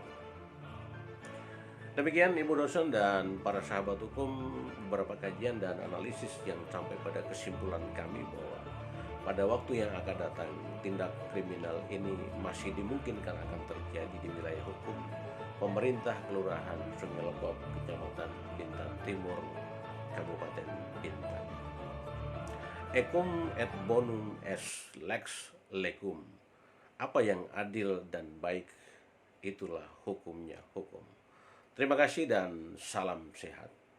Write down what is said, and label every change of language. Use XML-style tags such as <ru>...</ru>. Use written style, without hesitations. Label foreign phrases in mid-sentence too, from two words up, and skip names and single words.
<id>Demikian Ibu dosen dan para sahabat hukum, beberapa kajian dan analisis yang sampai pada kesimpulan kami bahwa pada waktu yang akan datang tindak kriminal ini masih dimungkinkan akan terjadi di wilayah hukum pemerintah Kelurahan Sungai Lekop, Kecamatan Bintan Timur, Kabupaten Bintan.</id> <la>Ekum et bonum est lex lecum.</la> <id>Apa yang adil dan baik, itulah hukumnya hukum. Terima kasih dan salam sehat.</id>